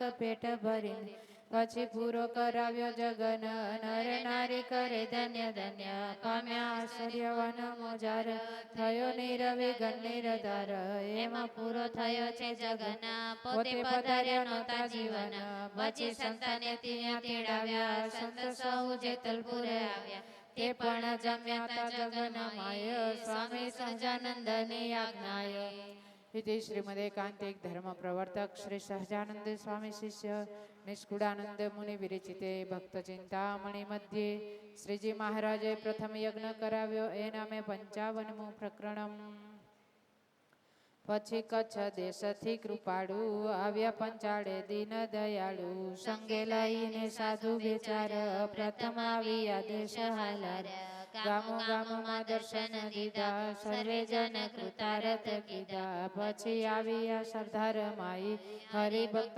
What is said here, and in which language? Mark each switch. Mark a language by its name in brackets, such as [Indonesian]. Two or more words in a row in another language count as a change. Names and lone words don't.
[Gujarati] પેટ ભરીને પછી પૂરો કરાવ્યો જગન નર નારી કરે ધન્ય ધન્ય પામ્યા આશ્ચર્યવન મોજાર થયો નિરવિઘન નિરધાર એમાં પૂરો થયો છે જગન પોતે પધાર્યા નહોતા જીવન પછી સંતને ત્યાં તેડાવ્યા સંત સહુ જેતલપુરે આવ્યા તે પણ જમ્યા તા જગન માય સ્વામી સહજાનંદની આજ્ઞાય [Sanskrit] इति श्रीमद एकांतिक धर्म प्रवर्तक श्री सहजानंद स्वामी शिष्य निष्कुड़ानंद मुनि विरचिते भक्त चिंतामणि मध्ये [Gujarati] શ્રીજી મહારાજે પ્રથમ યજ્ઞ કરાવ્યો એ નામે 55મું [Sanskrit] प्रकरणम। [Gujarati] પછી કચ્છ દેશથી કૃપાળુ આવ્યા પંચાળે દીન દયાળુ સંગે લઈને સાધુ વિચાર પ્રથમ આવ્યા દેશ હાલાર ગામો ગામોમાં દર્શન દીધા સર્વે જન કૃતારથ કીધા પછી આવ્યા સરદાર માઈ હરિભક્ત